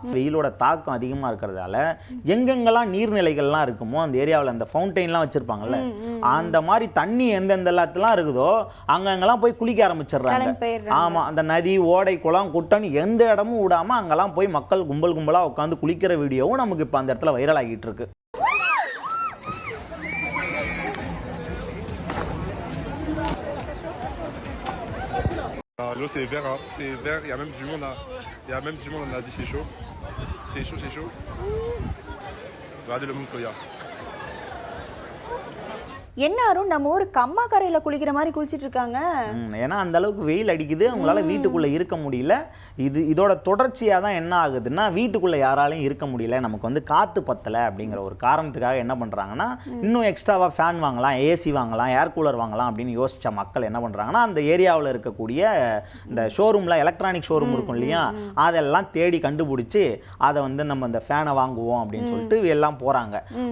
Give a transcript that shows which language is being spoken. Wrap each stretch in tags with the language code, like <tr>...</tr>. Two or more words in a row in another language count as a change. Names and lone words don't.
<ta>வெயிலோட தாக்கம் அதிகமாக இருக்கிறதால எங்கெங்கெல்லாம் நீர்நிலைகள்லாம் இருக்குமோ அந்த ஏரியாவில் அந்த ஃபவுண்டைன்லாம் வச்சுருப்பாங்கல்ல, அந்த மாதிரி தண்ணி எந்தெந்த எல்லாத்துலாம் இருக்குதோ அங்கெங்கெல்லாம் போய் குளிக்க ஆரம்பிச்சிடுறாங்க. ஆமாம், அந்த நதி, ஓடை, குளம், குட்டன் எந்த இடமும் விடாமல் அங்கெல்லாம் போய் மக்கள் கும்பலாக உட்காந்து குளிக்கிற வீடியோவும் நமக்கு இப்போ அந்த இடத்துல வைரல் ஆகிட்டு இருக்கு.</ta> <fr>L'eau c'est vert, hein. C'est vert, il y a même du monde là. Il y a même du monde, on a dit c'est chaud. C'est chaud, c'est chaud. Regardez le monde qu'il y a.</fr> <ta>என்ன அருண், நம்ம ஊர் கம்மா கரையில் குளிக்கிற மாதிரி குளிச்சுட்டு இருக்காங்க. ஏன்னா அந்த அளவுக்கு வெயில் அடிக்குது, அவங்களால வீட்டுக்குள்ளே இருக்க முடியல. இதோட தொடர்ச்சியாக தான் என்ன ஆகுதுன்னா, வீட்டுக்குள்ளே யாராலையும் இருக்க முடியல, நமக்கு வந்து காற்று பத்தலை அப்படிங்கிற ஒரு காரணத்துக்காக என்ன பண்ணுறாங்கன்னா, இன்னும் எக்ஸ்ட்ராவாக ஃபேன் வாங்கலாம், ஏசி வாங்கலாம்,</ta> <en>air cooler</en> <ta>வாங்கலாம் அப்படின்னு யோசித்த மக்கள் என்ன பண்ணுறாங்கன்னா, அந்த ஏரியாவில் இருக்கக்கூடிய இந்த ஷோரூமில்</ta> <en>electronic showroom</en> <ta>இருக்கும் இல்லையா, அதெல்லாம் தேடி கண்டுபிடிச்சி அதை வந்து நம்ம இந்த ஃபேனை வாங்குவோம் அப்படின்னு சொல்லிட்டு எல்லாம் போகிறாங்க.</ta>